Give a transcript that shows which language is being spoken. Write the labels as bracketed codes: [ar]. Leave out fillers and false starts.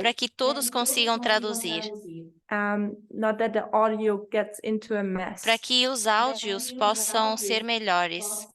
[pt] para que todos consigam traduzir, [en] Not that the audio gets into a mess. [pt] para que os áudios possam ser melhores.